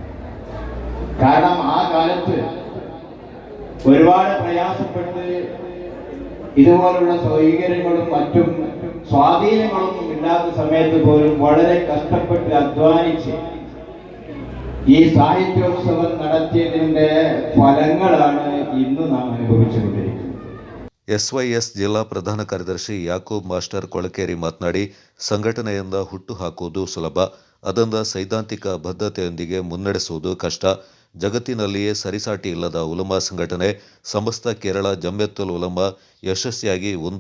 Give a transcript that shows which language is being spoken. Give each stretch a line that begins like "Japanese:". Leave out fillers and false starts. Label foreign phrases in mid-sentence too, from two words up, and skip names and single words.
Malayalam: കാരണം ആ കാലത്ത് ഒരുപാട് പ്രയാസപ്പെട്ട് ഇതുപോലുള്ള സൗകര്യങ്ങളും മറ്റും സ്വാധീനങ്ങളൊന്നും ഇല്ലാത്ത സമയത്ത് പോലും വളരെ കഷ്ടപ്പെട്ട് അധ്വാനിച്ച് ഈ സാഹിത്യോത്സവം നടത്തിയതിന്റെ ഫലങ്ങളാണ് ഇന്ന് നാം അനുഭവിച്ചുകൊണ്ടിരിക്കുന്നത്.
Kannada: ಎಸ್ವೈಎಸ್ ಜಿಲ್ಲಾ ಪ್ರಧಾನ ಕಾರ್ಯದರ್ಶಿ ಯಾಕೂಬ್ ಮಾಸ್ಟರ್ ಕೊಳಕೇರಿ ಮಾತನಾಡಿ, ಸಂಘಟನೆಯಿಂದ ಹುಟ್ಟು ಹಾಕುವುದು ಸುಲಭ, ಅದನ್ನು ಸೈದ್ಧಾಂತಿಕ ಬದ್ಧತೆಯೊಂದಿಗೆ ಮುನ್ನಡೆಸುವುದು ಕಷ್ಟ. ಜಗತ್ತಿನಲ್ಲಿಯೇ ಸರಿಸಾಟಿ ಇಲ್ಲದ ಉಲಮಾ ಸಂಘಟನೆ ಸಮಸ್ತ ಕೇರಳ ಜಮ್ಯತ್ತುಲ್ ಉಲಮಾ ಯಶಸ್ವಿಯಾಗಿ 1